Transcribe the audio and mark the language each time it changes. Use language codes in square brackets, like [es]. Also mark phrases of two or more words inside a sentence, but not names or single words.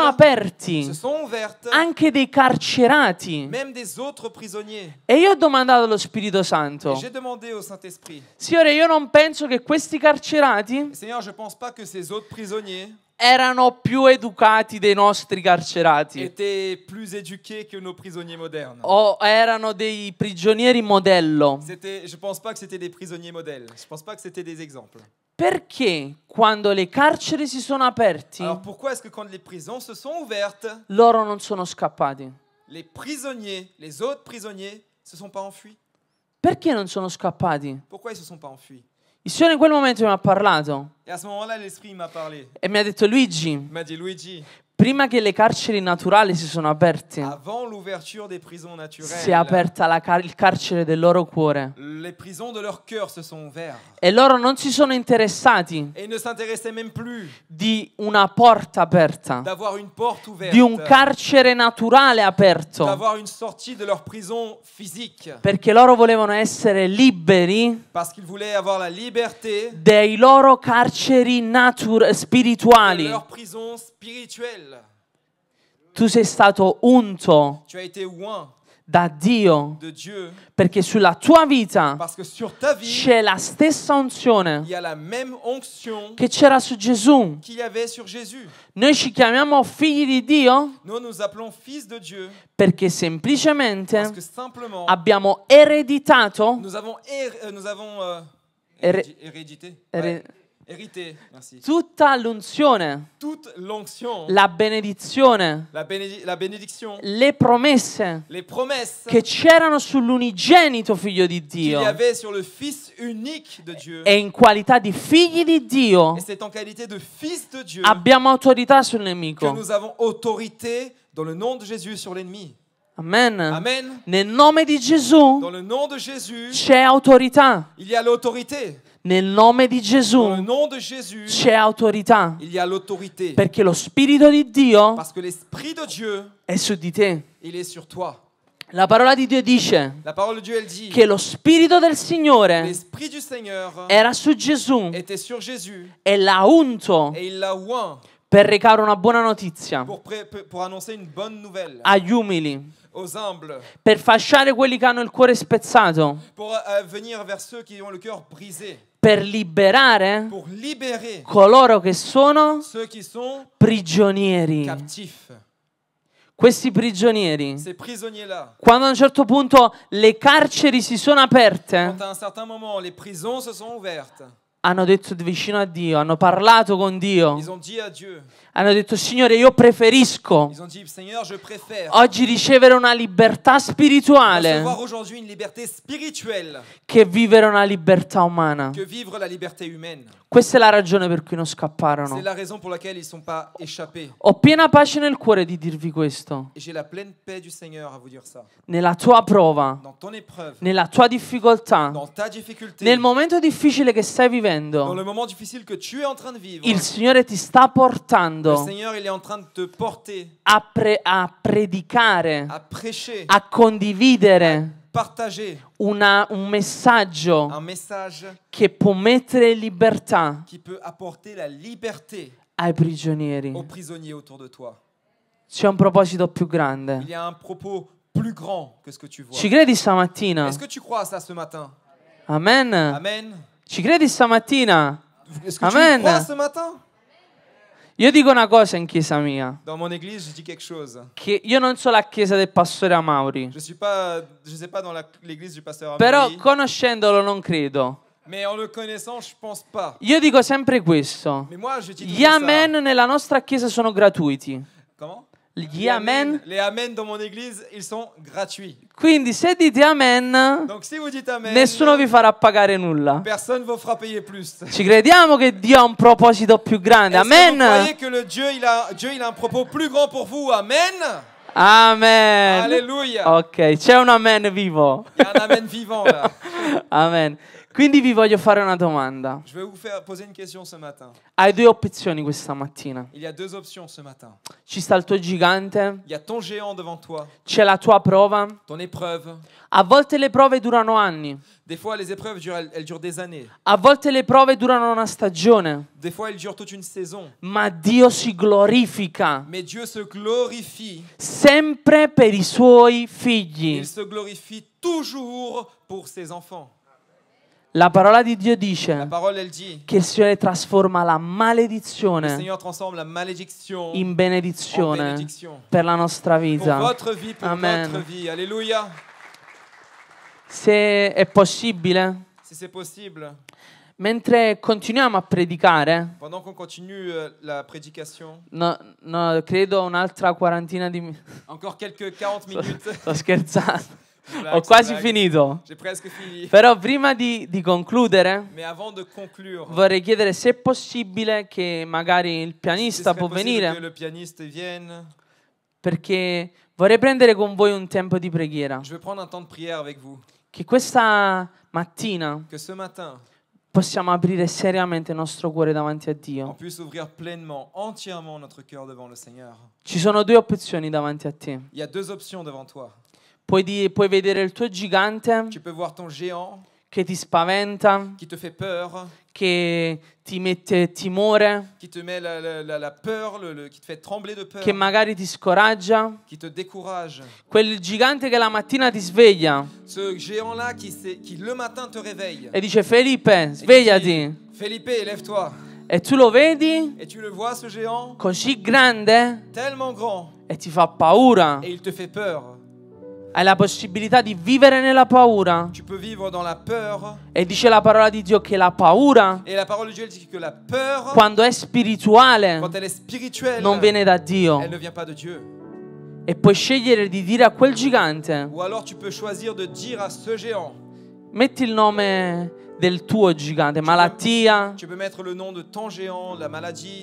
[fr] naturelles [it] aperti, [fr] se sont ouvertes, [it] anche dei carcerati. [fr] même des autres prisonniers. [it] E io ho domandato allo Spirito [fr] Et [it] Santo, [fr] j'ai demandé au Saint-Esprit, [it] Signore, io non penso che questi carcerati [fr] Seigneur, je ne pense pas que ces autres prisonniers [it] erano più educati dei nostri carcerati [fr] étaient plus éduqués que nos prisonniers modernes. [it] o erano dei prigionieri modello. [fr] Je ne pense pas que c'était des prisonniers modèles. Je ne pense pas que c'était des exemples. [it] Perché quando le carceri si sono aperti, [fr] Alors pourquoi est-ce que quand les prisons se sont ouvertes, [it] loro non sono scappati? [fr] les prisonniers, les autres prisonniers, se sont pas enfuis? [it] Perché non sono scappati? [fr] Pourquoi ils se sont pas enfuis? [it] Il Signore in quel momento mi ha parlato [fr] Et à ce moment-là, l'Esprit m'a parlé. [it] e mi ha detto, Luigi, [fr] Il m'a dit, Luigi, [it] prima che le carceri naturali si sono aperte, [fr] avant l'ouverture des prisons naturelles, [it] si è aperta il carcere del loro cuore. [fr] les prisons de leur cœur se sont ouvertes. [it] E loro non si sono interessati [fr] Et ils ne s'intéressaient même plus [it] di una porta aperta, [fr] d'avoir une porte ouverte, [it] di un carcere naturale aperto, [fr] d'avoir une sortie de leur prison physique, [it] perché loro volevano essere liberi [fr] parce qu'ils voulaient avoir la liberté [it] dei loro carceri [fr] de [it] spirituali. [fr] leur prison spirituelle. [it] Tu sei stato unto [fr] Tu as été oint [it] da Dio [fr] de Dieu [it] perché sulla tua vita [fr] parce que sur ta vie, [it] c'è la stessa unzione [fr] il y a la même onction [it] che c'era su Gesù. [fr] qu'il y avait sur Jésus. [it] Noi ci chiamiamo figli di Dio [fr] Nous nous appelons fils de Dieu [it] perché [fr] parce [it] semplicemente [fr] que simplement [it] abbiamo ereditato [fr] nous avons Héri- hérédité, Héri- hérité, merci. [it] tutta l'unzione, [fr] Toute l'onction, [it] la benedizione, [fr] la bénédiction, [it] le promesse [fr] les promesses [it] che c'erano sull'unigenito figlio di [fr] qu'il y [it] Dio. [fr] avait sur le Fils unique de Dieu. [it] E in qualità di figli di Dio [fr] Et c'est en qualité de fils de Dieu [it] abbiamo autorità sul [fr] que [it] nemico. [fr] nous avons autorité dans le nom de Jésus sur l'ennemi. [it] Amen. [fr] Amen. [it] Nel nome di Gesù [fr] Dans le nom de Jésus, [it] c'è autorità. [fr] il y a l'autorité. [it] Nel nome di [fr] Dans le [it] Gesù [fr] nom de Jésus, [it] c'è autorità. [fr] il y a l'autorité. [it] Perché lo Spirito di Dio [fr] Parce que l'Esprit de Dieu, [it] è su di te. [fr] il est sur toi. [it] La parola di Dio dice [fr] La parole de Dieu, elle dit [it] che lo Spirito del Signore [fr] l'Esprit du Seigneur [it] era su Gesù [fr] était sur Jésus [it] e l'ha unto [fr] et il l'a oint [it] per recare una buona notizia [fr] pour annoncer une bonne nouvelle [it] agli umili, [fr] aux humbles, [it] per fasciare quelli che hanno il cuore spezzato, [fr] pour venir vers ceux qui ont le cœur brisé, [it] per liberare [fr] pour libérer [it] coloro che sono [fr] ceux qui sont [it] prigionieri. [fr] captifs. [it] Questi prigionieri, [fr] Ces prisonniers-là, [it] quando a un certo punto le carceri si sono aperte, [fr] quand à un certain moment les prisons se sont ouvertes, [it] hanno detto vicino a Dio, hanno parlato con Dio, [fr] ils ont dit à Dieu, [it] hanno detto Signore, io preferisco [fr] ils ont dit Seigneur, je préfère [it] oggi ricevere una libertà spirituale [fr] recevoir aujourd'hui une liberté spirituelle [it] che vivere una libertà umana. [fr] que vivre la liberté humaine. [it] Questa è la ragione per cui non [fr] C'est [it] scapparono. [fr] la raison pour laquelle ils ne sont pas échappés. [it] Ho piena pace nel cuore di dirvi questo. [fr] Et j'ai la pleine paix du Seigneur à vous dire ça. [it] Nella tua prova, [fr] Dans ton épreuve, [it] nella tua difficoltà, [fr] dans ta difficulté, [it] nel momento difficile che stai [fr] dans [it] vivendo, [fr] le moment difficile que tu es en train de vivre, [it] il Signore ti sta [fr] le [it] portando [fr] Seigneur, il est en train de te porter [it] a predicare, [fr] à prêcher, [it] a condividere [fr] partager [it] un messaggio [fr] un message [it] che può mettere in libertà [fr] qui peut apporter la liberté [it] ai prigionieri. [fr] aux prisonniers autour de toi. [it] C'è un proposito più grande. [fr] Il y a un propos plus grand que ce que tu vois. [it] Ci credi stamattina? [fr] Est-ce que tu crois à ça ce matin? [it] Amen. [fr] Amen. [it] Ci credi stamattina? [fr] Est-ce que tu [it] Amen. [fr] y crois ce matin? [it] Io dico una cosa in chiesa mia, [fr] Dans mon église, je dis quelque chose. [it] che io non so la chiesa del pastore Amauri, [fr] Je sais pas dans l'église du pasteur [it] però [fr] Amaury, [it] conoscendolo non credo. [fr] mais en le connaissant, je pense pas. [it] Io dico sempre questo. [fr] Mais moi, je dis [it] Gli [fr] toujours ça. [it] amen nella nostra chiesa sono gratuiti. [fr] Comment? [it] Gli amen. [fr] Les amen dans mon église, ils sont gratuits. [it] Quindi se dite amen, [fr] Donc si vous dites amen, [it] nessuno vi farà pagare nulla. [fr] personne ne vous fera payer plus. [it] Ci crediamo che Dio ha un proposito più grande. [fr] Est-ce que vous Amen. croyez que le Dieu, il a un propos plus grand pour vous? [it] Amen. [fr] Amen. Alléluia. [it] Ok, c'è un amen vivo. [fr] Il y a un amen vivant là. Amen. [it] Quindi vi voglio fare una domanda. [fr] Je vais vous faire poser une question ce matin. [it] Hai due opzioni questa mattina. [fr] Il y a deux options ce matin. [it] Ci sta il tuo gigante, [fr] Il y a ton géant devant toi, [it] c'è la tua prova. [fr] ton épreuve. [it] A volte le prove durano anni, [fr] Des fois, les épreuves elles durent des années. [it] a volte le prove durano una stagione, [fr] Des fois, elles durent toute une saison. [it] ma Dio si glorifica [fr] Mais Dieu se glorifie. [it] sempre per i suoi figli. [fr] Il se glorifie toujours pour ses enfants. [it] La parola di Dio [fr] La [it] dice [fr] parole, elle dit, [it] che il Signore trasforma la [fr] le [it] maledizione [fr] Seigneur transforme la malédiction [it] in [fr] en [it] benedizione [fr] bénédiction. [it] per la nostra [fr] Pour [it] vita. [fr] votre vie, pour [it] Amen. [fr] votre vie. Alléluia. [it] Se è possibile, [fr] Si c'est possible, [it] mentre continuiamo a predicare, [fr] pendant qu'on continue la prédication, [it] no, credo un'altra quarantina di minuti. [fr] encore quelques 40 minutes. [it] Sto scherzando. [fr] Blague, [it] Ho quasi [fr] blague. [it] finito. [fr] J'ai presque fini. [it] Però prima di concludere, [fr] Mais avant de conclure, [it] vorrei chiedere se è possibile che magari il [fr] si [it] pianista [fr] serait [it] può [fr] possible que [it] venire, [fr] le pianiste vienne. [it] perché vorrei prendere con voi un tempo di preghiera. [fr] Je vais prendre un temps de prière avec vous. [it] Che questa mattina [fr] Que ce matin, [it] possiamo aprire seriamente il nostro cuore davanti a [fr] on [it] Dio. [fr] puisse ouvrir pleinement, entièrement notre cœur devant le Seigneur. [it] Ci sono due opzioni davanti a te. [fr] Il y a deux options devant toi. [it] Puoi vedere il tuo gigante [fr] Tu peux voir ton géant [it] che ti spaventa, [fr] qui te fait peur, [it] che ti mette timore, [fr] qui te met la peur, qui te fait trembler de peur, [it] che magari ti scoraggia. [fr] qui te décourage. [it] Quel gigante che la mattina ti sveglia [fr] Ce géant-là qui le matin te réveille. [it] e dice Felipe, svegliati. [fr] Felipe, lève-toi. [it] E tu lo vedi [fr] Et tu le vois, ce géant, [it] così grande [fr] tellement grand, [it] e ti fa paura. [fr] et il te fait peur. [it] Hai la possibilità di vivere nella paura. [fr] Tu peux vivre dans la peur. [it] E dice la parola di Dio che la paura, [fr] Et la parole de Dieu elle dit que la peur, [it] quando è spirituale, [fr] quand elle est spirituelle, [it] non viene da Dio. [fr] elle ne vient pas de Dieu. [it] E puoi scegliere di dire a quel gigante, [fr] Ou alors tu peux choisir de dire à ce géant, [it] metti il nome del tuo gigante, malattia, [fr] tu peux mettre le nom de ton géant, la maladie,